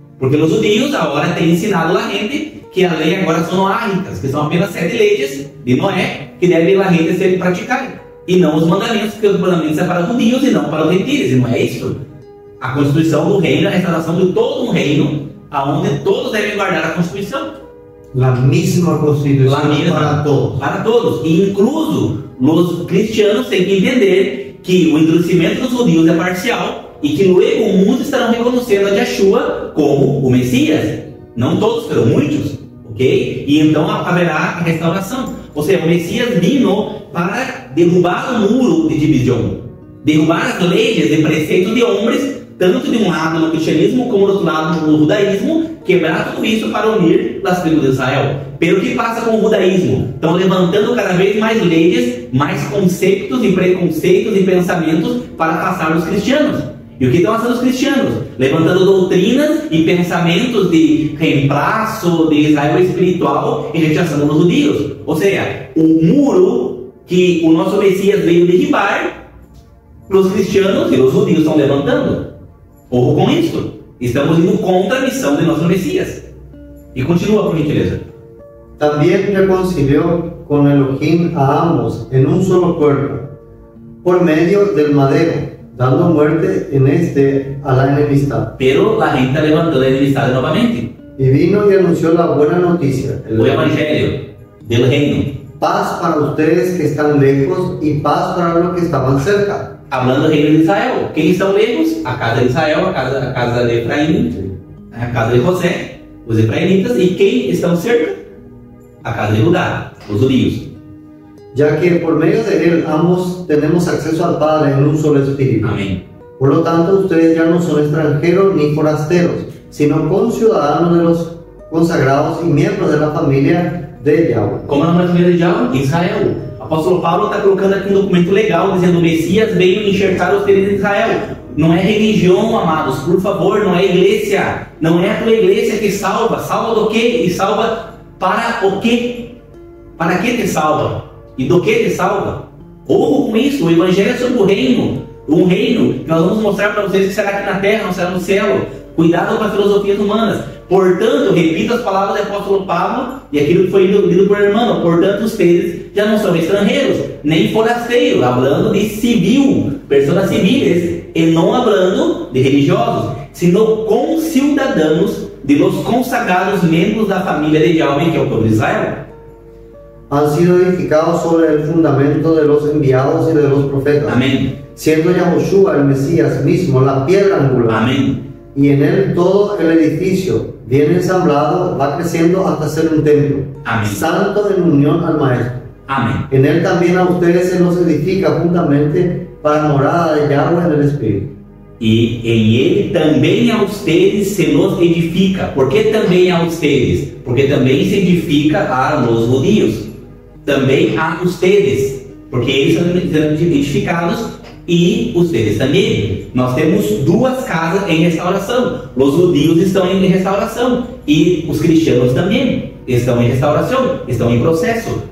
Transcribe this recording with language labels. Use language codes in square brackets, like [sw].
[pt] Porque os judeus agora têm ensinado a gente que a lei agora são noáhicas, que são apenas 7 leis de Noé, que devem a gente ser praticadas. E não os mandamentos, porque os mandamentos são para os judeus e não para os gentiles, e não é isso. A constituição do reino, a restauração de todo um reino, aonde todos devem guardar a constituição. [es] La misma constitución para todos. Para todos. [pt] E incluso os cristianos têm que entender que o endurecimento dos judeus é parcial e que luego muitos estarão reconhecendo a Yeshua como o Messias. Não todos, pero muitos. Ok? E então haverá a restauração. Ou seja, o Messias vino para derrubar o muro de divisão, derrubar as leis e preceitos de homens, tanto de um lado no cristianismo como do outro lado no judaísmo, quebrar tudo isso para unir as tribos de Israel. Pelo que passa com o judaísmo? Estão levantando cada vez mais leis, mais conceitos e preconceitos e pensamentos para afastar os cristianos. E o que estão fazendo os cristianos? Levantando doutrinas e pensamentos de reemplaço de Israel espiritual e rechaçando os judeus. Ou seja, o muro que o nosso Messias veio derribar, os cristianos e os judeus estão levantando. Ojo com isso. Estamos indo contra a missão de nosso Messias. E continua, por gentileza. [es] También reconcilió con Elohim a ambos en un solo cuerpo, por medio del madero, dando muerte en este a la enemistad. Pero la gente está levantando la enemistad nuevamente. Y vino y anunció la buena noticia, [pt] O evangelho del reino. [es] paz para ustedes que están lejos y paz para los que estaban cerca. [pt] Hablando do reino de Israel. Quem estão lejos? A casa de Israel, a casa de Efraim, a casa de José, os efraimitas. E quem estão cerca? A casa de Judá, os judeus. [es] Ya que por medio de él ambos tenemos acceso al Padre en un solo espíritu. [pt] Amém. [es] Por lo tanto, ustedes ya no son extranjeros ni forasteros, sino conciudadanos de los consagrados y miembros de la familia de Yahweh. [pt] Como na família de Yahweh? Israel. O apóstolo Paulo está colocando aqui um documento legal, dizendo que o Messias veio enxertar os filhos de Israel. Não é religião, amados, por favor, não é igreja. Não é a tua igreja que salva. Salva do quê? E salva para o quê? Para que te salva? E do que te salva? Ouro com isso, o evangelho é sobre o reino. Um reino que nós vamos mostrar para vocês que será aqui na terra, não será no céu. Cuidado com as filosofias humanas. Portanto, repito as palavras do apóstolo Paulo e aquilo que foi lido por irmão. Portanto, vocês já não são estrangeiros, nem forasteiros, hablando de civil, pessoas civis, e não hablando de religiosos, [es] sino conciudadanos de los consagrados [pt] membros da família de Yahweh, que é o povo de Israel. [es] Han sido edificados sobre el fundamento de los enviados y de los profetas. Amén. Siendo Yahushua el Mesías mismo la piedra angular. Amén. Y en él todo el edificio, bien ensamblado, va creciendo hasta ser un templo. Amén. Santo en unión al Maestro. Amén. En él también a ustedes se los edifica juntamente para morada de Yahweh en el Espíritu. [pt] E em ele também a ustedes se nos edifica. Por que também a ustedes? Porque também se edifica a los judíos. Também a ustedes, porque eles são edificados e ustedes também. Nós temos duas casas em restauração. Os judeus estão em restauração e os cristianos também estão em restauração, estão em processo.